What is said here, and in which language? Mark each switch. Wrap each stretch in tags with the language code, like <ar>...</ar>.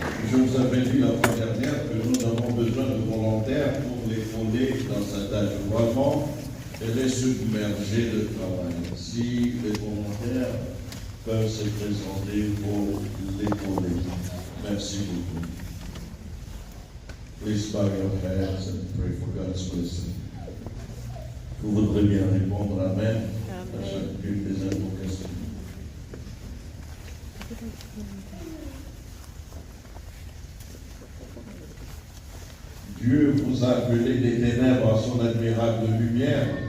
<fr>Je vous avais dit la fois dernière que nous avons besoin de volontaires pour l'épauler dans sa tâche. Vraiment, elle est submergée de travail. Si les volontaires peuvent se présenter pour l'épauler. Merci beaucoup.</fr> <en>Please bow your heads and pray for God's blessing.</en> <fr>Vous voudrez bien répondre Amen à chacune des invocations. Dieu vous a appelé des ténèbres à son admirable lumière.</fr>